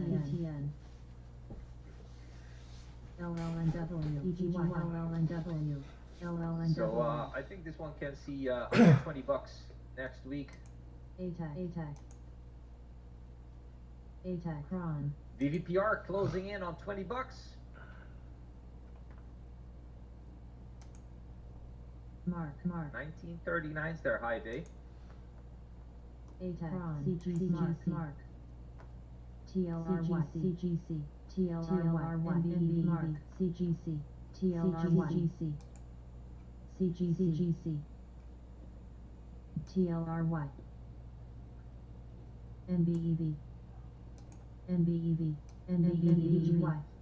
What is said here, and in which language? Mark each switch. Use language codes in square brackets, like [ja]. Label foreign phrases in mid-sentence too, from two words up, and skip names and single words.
[en] So I think this one can see $120 next week. ATAC, Cron, VVPR closing in on $20. Mark, 1939 is their high day. ATAC, CGC, Mark, TLRY, CGC, TLRY, MBE, Mark, CGC, TLRY, CGC, TLRY, NBEV, NBEV, NBEVGY,